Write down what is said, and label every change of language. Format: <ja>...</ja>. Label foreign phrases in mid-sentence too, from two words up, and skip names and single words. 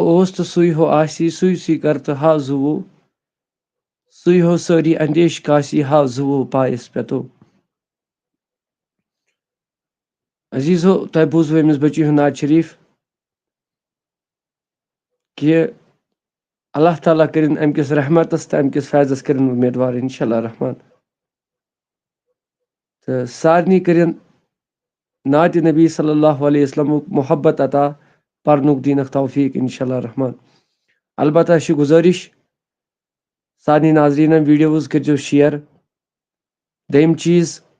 <ks>اوس تہٕ سُے ہو آسی سُے سُے کر تہٕ ہا زُوُو سُے ہو سٲری اندیش کاسی ہا زُوُو پایس پٮ۪تو عزیزو تۄہہِ بوٗزوٕ أمِس بٔچی ہُنٛد ناو شریٖف کہِ اللہ تعالیٰ کٔرِنۍ اَمہِ کِس رحمتس تہٕ اَمہِ کِس فیضس کٔرِنۍ اُمیدوار</ks> <ar>اِنشاء اللہ رحمان</ar> <ks>تہٕ سارنٕے کٔرِنۍ نعتِ نبی</ks> <ar>صلی اللہ علیہ وسلمُک</ar> <ks>محبت عطا پرنُک دیٖنکھ توفیٖق</ks> <ar>اِنشاء اللہ رحمان</ar> <ks>البتہ چھِ گُزٲرِش سارنٕے ناظریٖنن ویٖڈیوز کٔرۍزیو شِیر دوٚیِم چیٖز</ks>